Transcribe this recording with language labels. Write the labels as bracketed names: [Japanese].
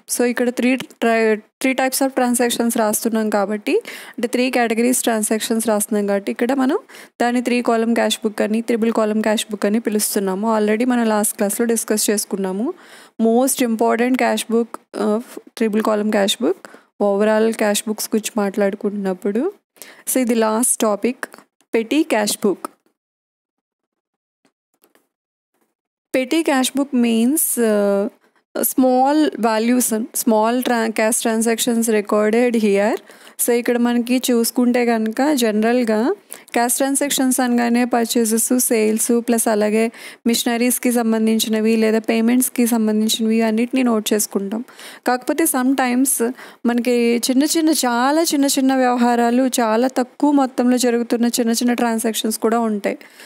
[Telugu] So ఇక్కడ three types of transactions రాస్తున్నాం కాబట్టి, అంటే 3 కేటగిరీస్ ట్రాన్సాక్షన్స్ రాస్తున్నాం కాబట్టి ఇక్కడ మనం దాన్ని 3 కాలమ్ క్యాష్ బుక్ అని, త్రిబుల్ కాలమ్ క్యాష్ బుక్ అని పిలుస్తున్నాము. ఆల్రెడీ మనం లాస్ట్ క్లాస్లో డిస్కస్ చేసుకున్నాము. Most important cash book triple column cash book. Overall cash books గురించి మాట్లాడుకుంటున్నప్పుడు సో ఇది last topic, petty cash book. [English] Petty cash book means small values and small cash transactions recorded here. [Telugu] So ఇక్కడ మనకి చూసుకుంటే కనుక జనరల్గా cash transactions అనగానే purchases, sales plus అలాగే మిషనరీస్కి సంబంధించినవి లేదా పేమెంట్స్కి సంబంధించినవి అన్నిటినీ నోట్ చేసుకుంటాం. కాకపోతే సమ్ టైమ్స్ మనకి చాలా చిన్న వ్యవహారాలు చాలా తక్కువ మొత్తంలో జరుగుతున్న చిన్న ట్రాన్సాక్షన్స్ కూడా ఉంటాయి.